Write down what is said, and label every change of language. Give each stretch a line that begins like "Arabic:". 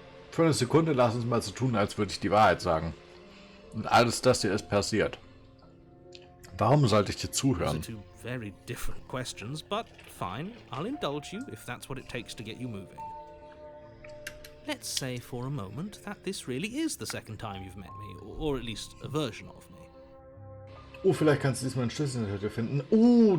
German: Für eine Sekunde lass uns mal so tun, als würde ich die Wahrheit sagen. Und alles das hier ist passiert. Warum sollte ich dir
English: Those are
German: zuhören?
English: two very different questions, but fine, I'll indulge you if that's what it takes to get you moving. Let's say for a moment that this really is the second time you've met me, or at least a version of me.
German: Oh, vielleicht kannst du diesmal einen Schlüssel in der Hütte finden.